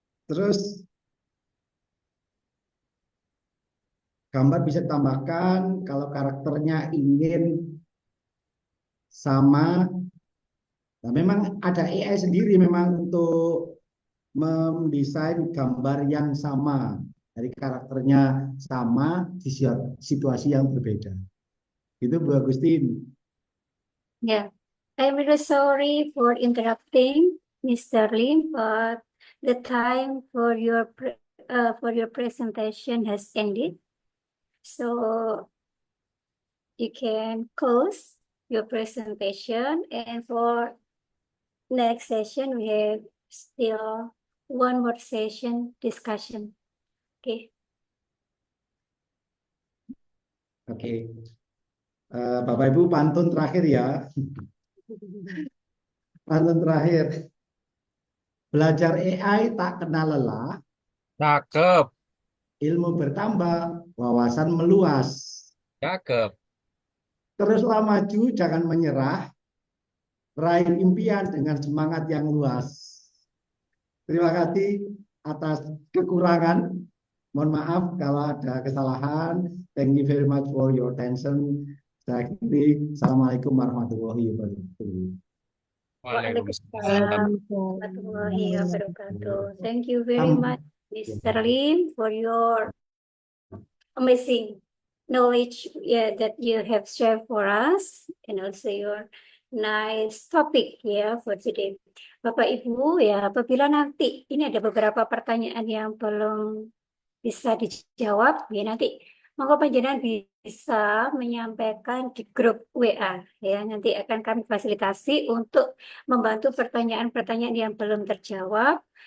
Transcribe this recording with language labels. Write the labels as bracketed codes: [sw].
[id] Terus gambar bisa ditambahkan kalau karakternya ingin sama. Nah, memang ada AI sendiri memang untuk mendesain gambar yang sama dari karakternya sama di situasi yang berbeda. Itu Bu Agustin. [en] Yeah, I'm really sorry for interrupting, Mr. Lim, but the time for your presentation has ended. So you can close your presentation, and for next session we have still one more session discussion. Okay. [id] Oke. Bapak Ibu pantun terakhir ya. Pantun terakhir. Belajar AI tak kenal lelah, Cakep, ilmu bertambah, wawasan meluas. cakep. Teruslah maju, jangan menyerah, raih impian dengan semangat yang luas. Terima kasih atas kekurangan. Mohon maaf kalau ada kesalahan. [en] Thank you very much for your attention. [id] Saya akhiri. Assalamualaikum warahmatullahi wabarakatuh. Waalaikumsalam. [en] Warahmatullahi wabarakatuh. Thank you very much, Mr. Lim, for your amazing knowledge that you have shared for us, and also your nice topic for today. [id] Bapak Ibu ya, apabila nanti ini ada beberapa pertanyaan yang belum bisa dijawab, ya nanti [jv] monggo panjenengan [id] bisa menyampaikan di grup WA ya. Nanti akan kami fasilitasi untuk membantu pertanyaan-pertanyaan yang belum terjawab.